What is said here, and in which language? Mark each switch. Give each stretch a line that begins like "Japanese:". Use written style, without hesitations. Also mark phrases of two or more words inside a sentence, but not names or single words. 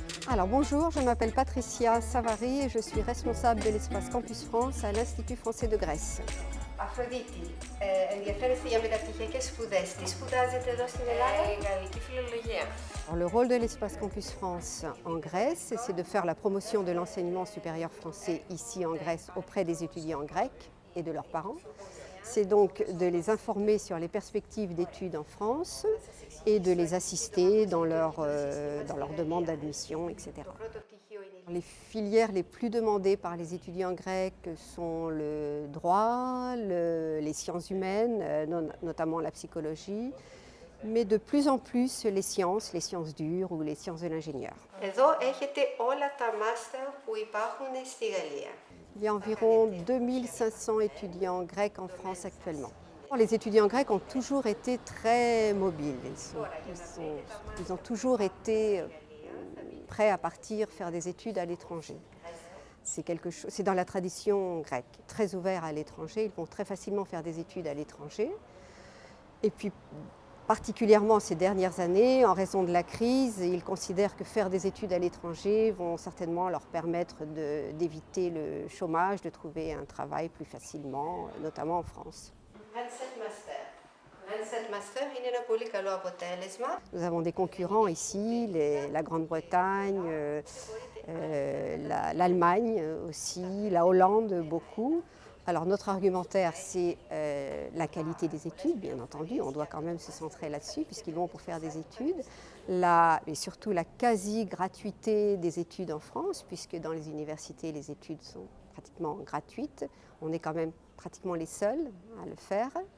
French: Alors bonjour, je m'appelle Patricia Savary et je suis responsable de l'espace Campus France à l'Institut français de Grèce.
Greek: Αφροδίτη, ενδιαφέρεστε για μεταπτυχιακές σπουδές. Τι σπουδάζετε εδώ στην Ελλάδα? Γαλλική φιλολογία.
French: Alors, le rôle de l'espace Campus France en Grèce, c'est de faire la promotion de l'enseignement supérieur français ici en Grèce auprès des étudiants grecs et de leurs parents. C'est donc de les informer sur les perspectives d'études en France et de les assister dans leur demande d'admission, etc. Les filières les plus demandées par les étudiants grecs sont le droit, les sciences humaines, notamment la psychologie, mais de plus en plus les sciences dures ou les sciences de l'ingénieur.
Greek: Εδώ έχετε όλα τα μάστερ που υπάρχουν στη Γαλλία.
French: Il y a environ 2500 étudiants grecs en France actuellement. Les étudiants grecs ont toujours été très mobiles. Ils ont toujours été prêts à partir faire des études à l'étranger. C'est dans la tradition grecque, très ouvert à l'étranger. Ils vont très facilement faire des études à l'étranger. Et puis, particulièrement ces dernières années, en raison de la crise, ils considèrent que faire des études à l'étranger vont certainement leur permettre d'éviter le chômage, de trouver un travail plus facilement, notamment en France.
Greek: 27 μάστερ. 27 μάστερ είναι ένα πολύ καλό αποτέλεσμα.
French: Nous avons des concurrents ici, la Grande-Bretagne, l'Allemagne aussi, la Hollande beaucoup. Alors notre argumentaire, c'est la qualité des études, bien entendu, on doit quand même se centrer là-dessus puisqu'ils vont pour faire des études, et surtout la quasi-gratuité des études en France, puisque dans les universités, les études sont pratiquement gratuites, on est quand même pratiquement les seuls à le faire.